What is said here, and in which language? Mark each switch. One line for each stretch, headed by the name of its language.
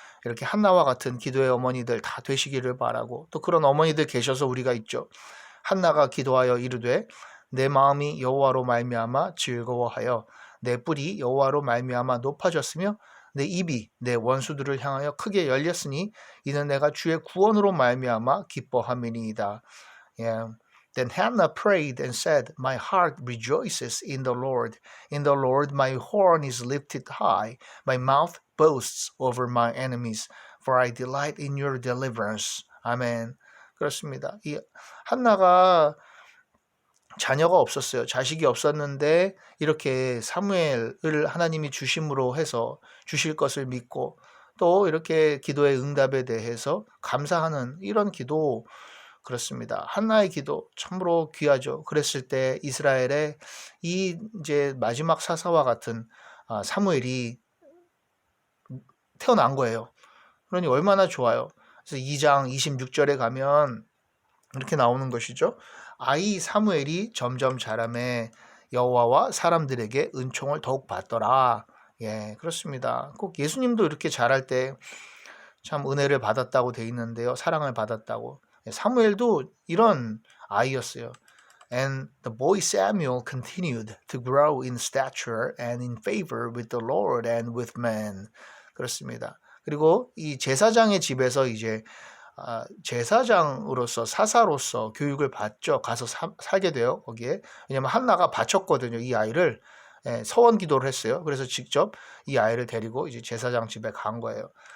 Korean: 이렇게 한나와 같은 기도의 어머니들 다 되시기를 바라고 또 그런 어머니들 계셔서 우리가 있죠. 한나가 기도하여 이르되 내 마음이 여호와로 말미암아 즐거워하여 내 뿔이 여호와로 말미암아 높아졌으며 내 입이 내 원수들을 향하여 크게 열렸으니 이는 내가 주의 구원으로 말미암아 기뻐함이니이다.
English: Yeah. Then Hannah prayed and said, My heart rejoices in the Lord. In the Lord my horn is lifted high. My mouth boasts over my enemies. For I delight in your deliverance.
Korean: 아멘. 그렇습니다. 이 한나가 자녀가 없었어요. 자식이 없었는데 이렇게 사무엘을 하나님이 주심으로 해서 주실 것을 믿고 또 이렇게 기도의 응답에 대해서 감사하는 이런 기도, 그렇습니다. 한나의 기도 참으로 귀하죠. 그랬을 때 이스라엘의 이 이제 마지막 사사와 같은 사무엘이 태어난 거예요. 그러니 얼마나 좋아요. 그래서 2장 26절에 가면 이렇게 나오는 것이죠. 아이 사무엘이 점점 자라매 여호와와 사람들에게 은총을 더욱 받더라. 예, 그렇습니다. 꼭 예수님도 이렇게 자랄 때 참 은혜를 받았다고 돼 있는데요. 사랑을 받았다고. 사무엘도 이런 아이였어요.
English: And the boy Samuel continued to grow in stature and in favor with the Lord and with men.
Korean: 그렇습니다. 그리고 이 제사장의 집에서 이제 제사장으로서 사사로서 교육을 받죠. 가서 살게 돼요. 거기에. 왜냐면 한나가 바쳤거든요. 이 아이를. 서원 기도를 했어요. 그래서 직접 이 아이를 데리고 이제 제사장 집에 간 거예요.